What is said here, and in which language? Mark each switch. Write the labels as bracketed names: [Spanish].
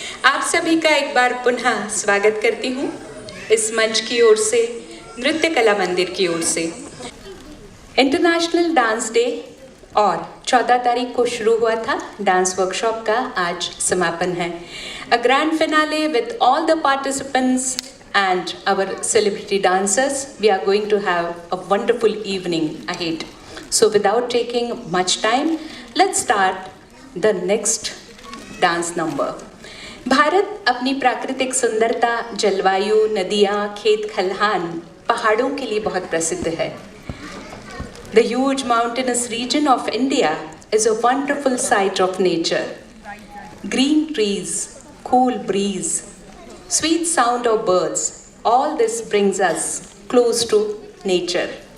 [Hindi] आप सभी का एक बार पुनः स्वागत करती हूँ इस मंच की ओर से, नृत्य कला मंदिर की ओर से। इंटरनेशनल डांस डे और 14 तारीख को शुरू हुआ था डांस वर्कशॉप का, आज समापन है। [English] A grand finale with all the participants and our celebrity dancers. We are going to have a wonderful evening ahead. So without taking much time, let's start the next dance number. [Hindi] Bharat अपनी प्राकृतिक सुंदरता, जलवायु, नदियाँ, खेत खलिहान, पहाड़ों के लिए बहुत प्रसिद्ध है। [English] The huge mountainous region of India is a wonderful sight of nature. Green trees, cool breeze, sweet sound of birds, all this brings us close to nature.